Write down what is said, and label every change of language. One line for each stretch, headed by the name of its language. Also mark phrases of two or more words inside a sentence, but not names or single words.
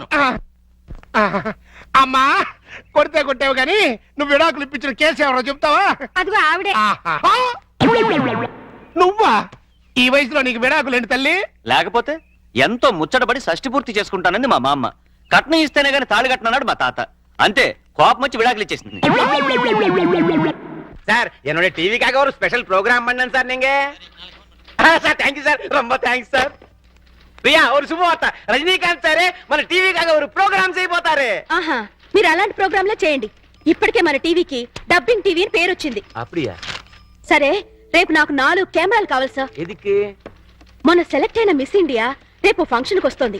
Telugu: అమ్మా కొడితే కొట్టావు గాని నువ్వు విడాకులు ఇప్పించిన కేసు ఎవరో చెప్తావా? అదిగో ఆవిడే. ఆహా. నువ్వా? ఈ వయసులో నీకు విడాకులు ఏంటి తల్లి? లేకపోతే ఎంతో ముచ్చటపడి షష్టి పూర్తి చేసుకుంటానంది మా మామ. కట్నం ఇస్తేనే గాని తాళి కట్టనన్నాడు మా తాత. అంతే కోపం వచ్చి విడాకులు ఇచ్చేసింది.
Tamil: சார் என்னுடைய டிவிக்காக ஒரு
English: special program
Tamil: பண்ணேன் சார் நீங்க. சார்
English: thank you sir,
Tamil: ரொம்ப
English: thanks sir.
Telugu: ప్రియా ஒரு శుభవార్త, రజనీకాంత్ సారే మన టీవీకాగా ఒక ప్రోగ్రామ్ చేయబోతారు. ఆహా, మీరు అలాంటి ప్రోగ్రాంలే చేయండి. ఇప్పటికే మన టీవీకి
English: dubbing TV
Telugu: అని పేరు వచ్చింది.
Tamil: அப்படியா?
Telugu: సరే, రేపు నాకు 4 కెమెరాలు కావాలి సార్. ఎదికి? మొన్న సెలెక్ట్ అయిన మిస్ ఇండియా రేపు ఫంక్షన్ కి వస్తుంది.